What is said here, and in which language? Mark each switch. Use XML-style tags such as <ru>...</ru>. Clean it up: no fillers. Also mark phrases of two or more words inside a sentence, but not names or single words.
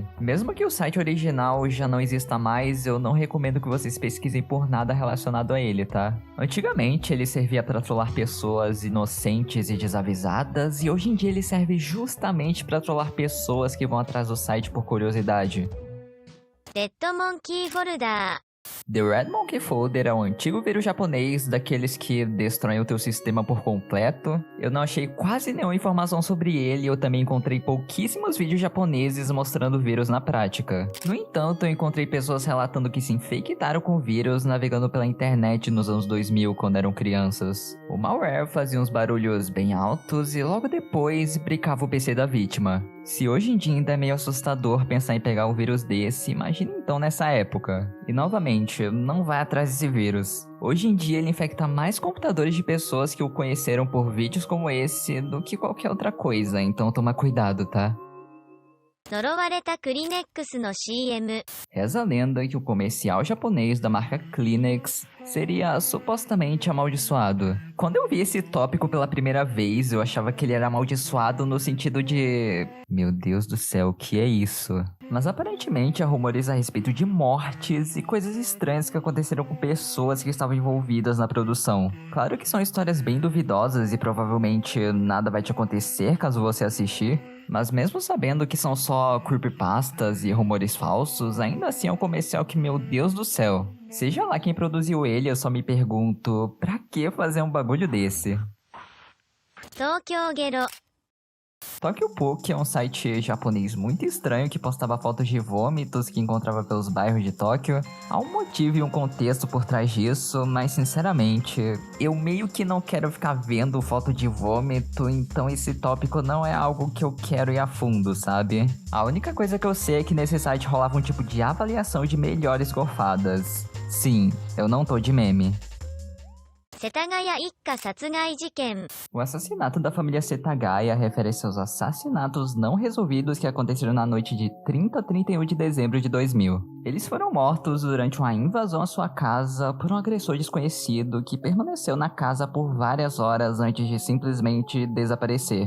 <pt>Mesmo que o site original já não exista mais, eu não recomendo que vocês pesquisem por nada relacionado a ele, tá? Antigamente ele servia para trollar pessoas inocentes e desavisadas, e hoje em dia ele serve justamente para trollar pessoas que vão atrás do site por curiosidade.</pt> <ja>レッドモンキーフォルダ</ja> <pt>The Red Monkey Folder é um antigo vírus japonês daqueles que destroem o teu sistema por completo. Eu não achei quase nenhuma informação sobre ele e eu também encontrei pouquíssimos vídeos japoneses mostrando o vírus na prática. No entanto, eu encontrei pessoas relatando que se infectaram com o vírus navegando pela internet nos anos 2000 quando eram crianças. O malware fazia uns barulhos bem altos e logo depois brincava o PC da vítima. Se hoje em dia ainda é meio assustador pensar em pegar um vírus desse, imagine então nessa época. E novamente, não vai atrás desse vírus. Hoje em dia ele infecta mais computadores de pessoas que o conheceram por vídeos como esse do que qualquer outra coisa, então toma cuidado, tá?</pt> <ja>呪われたクリネックスの CM</ja> <pt>Reza a lenda que o comercial japonês da marca Kleenex seria supostamente amaldiçoado. Quando eu vi esse tópico pela primeira vez, eu achava que ele era amaldiçoado no sentido de... Meu Deus do céu, o que é isso? Mas aparentemente há rumores a respeito de mortes e coisas estranhas que aconteceram com pessoas que estavam envolvidas na produção. Claro que são histórias bem duvidosas e provavelmente nada vai te acontecer caso você assistir. Mas mesmo sabendo que são só creepypastas e rumores falsos, ainda assim é um comercial que, meu Deus do céu. Seja lá quem produziu ele, eu só me pergunto, pra que fazer um bagulho desse?</pt> <ja>東京ゲロ</ja> <pt>Tokyo Poke é um site japonês muito estranho que postava fotos de vômitos que encontrava pelos bairros de Tóquio. Há um motivo e um contexto por trás disso, mas sinceramente, eu meio que não quero ficar vendo foto de vômito, então esse tópico não é algo que eu quero ir a fundo, sabe? A única coisa que eu sei é que nesse site rolava um tipo de avaliação de melhores gorfadas. Sim, eu não tô de meme.</pt> <ja>世田谷一家殺害事件</ja> <pt>O assassinato da família Setagaya refere-se aos assassinatos não resolvidos que aconteceram na noite de 30 a 31 de dezembro de 2000. Eles foram mortos durante uma invasão à sua casa por um agressor desconhecido que permaneceu na casa por várias horas antes de simplesmente desaparecer.</pt>